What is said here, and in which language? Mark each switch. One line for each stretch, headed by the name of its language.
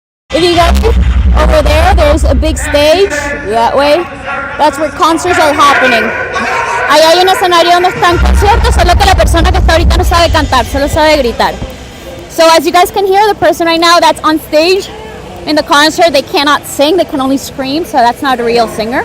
English: If you guys over there's a big stage that way. That's where concerts are happening.
Spanish: Ahí hay un escenario donde están conciertos, solo que la persona que está ahorita no sabe cantar, solo sabe gritar.
English: So as you guys can hear, the person right now that's on stage in the concert, they cannot sing, they can only scream, so that's not a real singer.